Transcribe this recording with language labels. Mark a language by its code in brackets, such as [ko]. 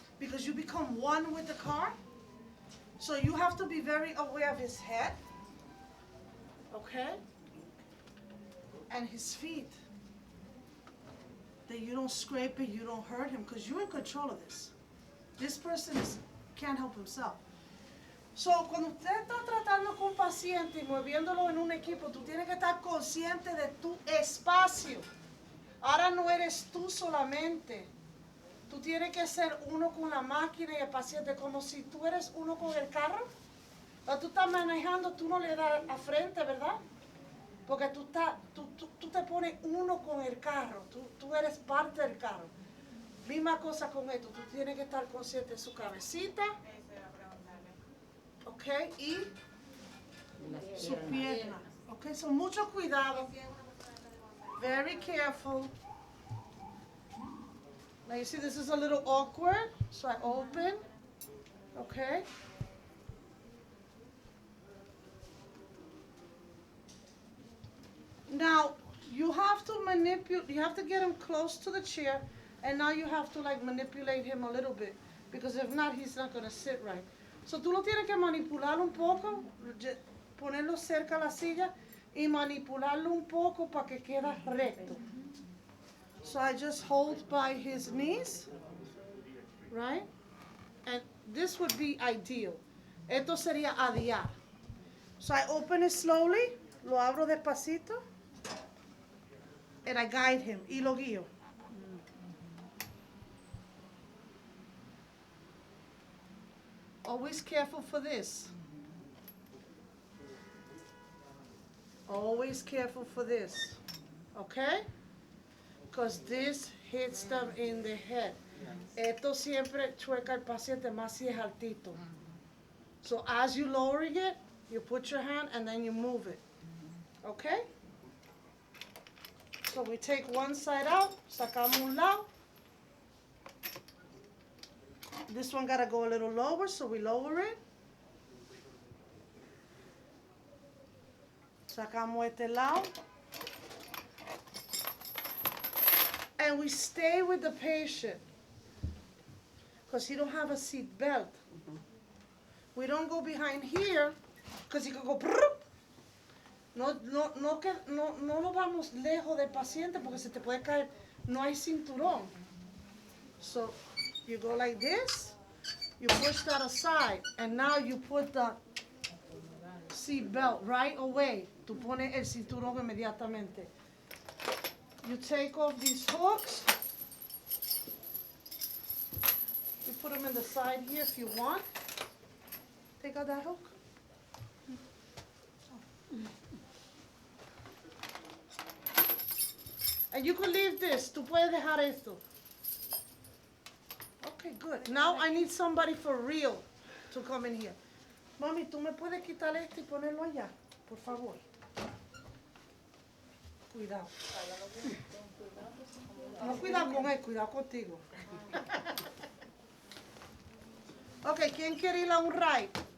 [en] Because you become one with the car. So you have to be very aware of his head, okay? And his feet. That you don't scrape it, you don't hurt him, because you're in control of this. This person can't help himself. [es] So, cuando usted está tratando con un paciente y moviéndolo en un equipo, tú tienes que estar consciente de tu espacio. Ahora no eres tú solamente. Tú tienes que ser uno con la máquina y el paciente, como si tú eres uno con el carro. Cuando tú estás manejando, tú no le das a frente, ¿verdad? Porque tú te pones uno con el carro, tú eres parte del carro. Misma cosa con esto, tú tienes que estar consciente de su cabecita, ok, y su pierna. Ok, so mucho cuidado. [en] Very careful. Now you see this is a little awkward, so I open, okay. Now, you have to manipulate, you have to get him close to the chair, and now you have to like manipulate him a little bit, because if not, he's not going to sit right. [es] So tú lo tienes que manipular un poco, ponerlo cerca a la silla, y manipularlo un poco para que quede recto. [en] So I just hold by his knees, right? And this would be ideal. [es] Esto sería adiar. [en] So I open it slowly, [es] lo abro despacito, [en] and I guide him, [es] y lo guío. [en] Always careful for this. Always careful for this, okay? Because this hits them in the head. [es] Esto siempre chueca el paciente más si es altito. [en] So as you lowering it, you put your hand and then you move it, okay? So we take one side out, [es] sacamos un lado. [en] This one gotta go a little lower, so we lower it. [es] Sacamos este lado. [en] And we stay with the patient, because he don't have a seat belt. We don't go behind here, because he could go prrr. [es] No lo vamos lejos del paciente porque se te puede caer. No hay cinturón. [en] So you go like this, you push that aside, and now you put the seat belt right away. [es] Tú pones el cinturón inmediatamente. [en] You take off these hooks. You put them in the side here if you want. Take out that hook. And you could leave this. [es] Tú puedes dejar esto. [en] Okay, good. Now I need somebody for real to come in here. [es] Mami, ¿tú me puedes quitar este y ponerlo allá? Por favor. Cuidado. No, cuidado con él, cuidado contigo. Ok, ¿quién quiere ir a un ride?